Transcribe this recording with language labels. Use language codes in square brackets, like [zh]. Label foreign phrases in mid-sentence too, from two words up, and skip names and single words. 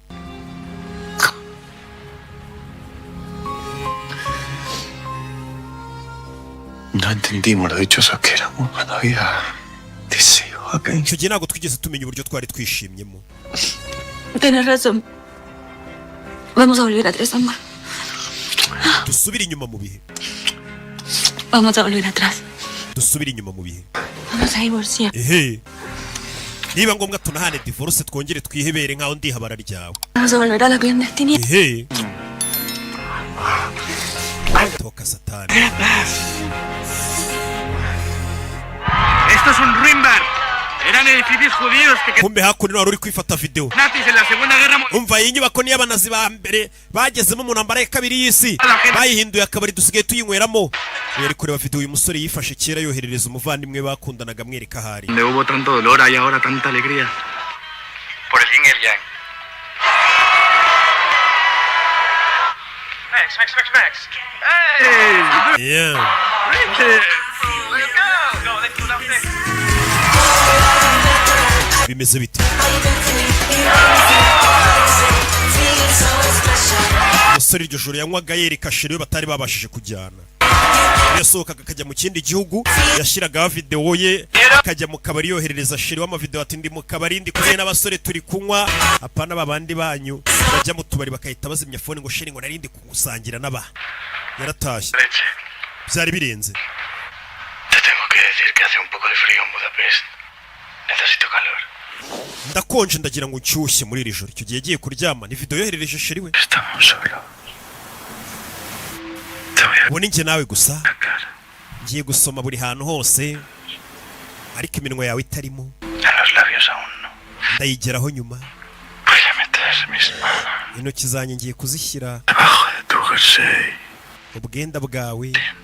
[es] No entendimos lo dichosos que éramos cuando había deseo acá. [rw] Icyo gihe ntago twigeze tumenya uburyo twari twishimyemo. [es] Tienes razón. Vamos a volver atrás, amor. [rw] Dusubire inyuma mu bihe. [es] Vamos a volver atrás. [rw] Dusubire inyuma mu bihe. [es] Vamos a divorciar. [rw] Niba ngombwa tunahane divorce twongere twihebere nkaho ndi habara ryawe. [es] Vamos a volver a la clandestinidad. Toca Satán. Esto es un Ruinberg. Eran edificios judíos que [rw] kumbe hakuno wari uri kwifata video. [es] nazis en la Segunda Guerra Mundial. [rw] Umva iyi nyubako ni y'abanazi ba mbere bagezemo mu ntambara ya kabiri y'isi. Bayihinduye akabari dusigaye tuyinyweramo. Yari kureba video uyu musore yifashe kera yoherereza umuvandimwe bakundanaga mwereka hari. [es] Donde hubo tanto dolor hay ahora tanta alegría. Por el yin y el yang. Max. [en] Hey! Yeah. Let's go. Let's go. [rw] bimeze bite? Umusore iryo joro yanywaga yereka sheri we batari babashije kujyana. Yasohokaga akajya mu kindi gihugu, yashiragaho video ye, akajya mu kabari yoherereza sheri w'amavideo ati ndi mu kabari ndi kumwe n'abasore turi kunywa, apana babandi banyu bajya mu tubari bakahita bazimya phone ngo sheri ngo narindi kugusangira n'aba. Yaratashye. Byari birenze. [es] Te tengo que decir que hace un poco de frío en Budapest. Necesito calor. [rw] Ndakonje ndagira ngo nshyushye muri iri joro. Icyo gihe yagiye kuryama ni video yoherereje sheri we. [es] Estamos solos. [rw] Ubu ni njye nawe gusa. Ngiye gusoma buri hantu hose, ariko iminwa yawe itarimo. Ndayigeraho nyuma. Intoki zanjye ngiye kuzishyira ubwenda bwawe.